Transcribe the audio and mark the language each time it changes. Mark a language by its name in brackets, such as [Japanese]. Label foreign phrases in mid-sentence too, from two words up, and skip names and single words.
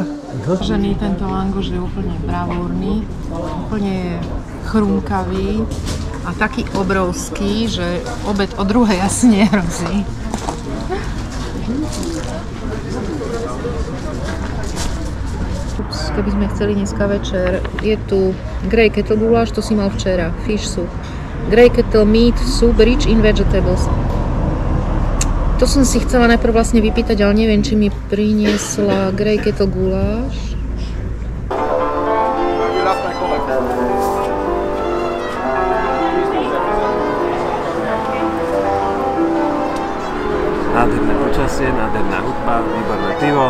[Slovak] Kožený tento langoš je úplne bravúrny, úplne chrumkavý a taký obrovský, že obed o druhej asi nehrozí. Keby sme chceli dneska večer, je tu grey kettle guláš, to si mal včera, [English] fish soup. Grey kettle meat soup rich in vegetables. [Slovak] To som si chcela najprv vlastne vypýtať, ale neviem, či mi priniesla grey kettle guláš. Nádherné počasie, nádherná hudba, výborné pivo.